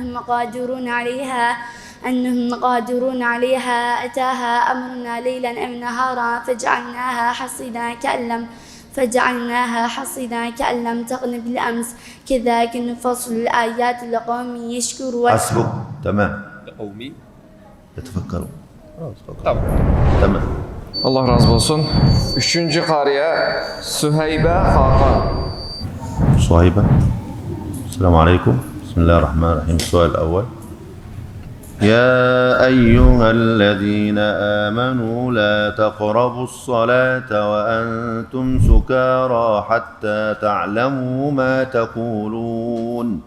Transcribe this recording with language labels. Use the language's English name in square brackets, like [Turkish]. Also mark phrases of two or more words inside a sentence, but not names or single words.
[Arabic] أنهم قادرون عليها أتاها أمرنا ليلا أو نهارا فجعلناها حصيدا كأن لم تغن بالأمس كذلك نفصل الآيات لقوم يشكرون. حسبك. تمام. لقومي يتفكرون. [Turkish] tamam. Allah razı olsun. Üçüncü kariye Süheybe Hakan. [Arabic] صهيبة. السلام عليكم. بسم الله الرحمن الرحيم. السؤال الأول: يا أيها الذين آمنوا لا تقربوا الصلاة وأنتم سكارى حتى تعلموا ما تقولون.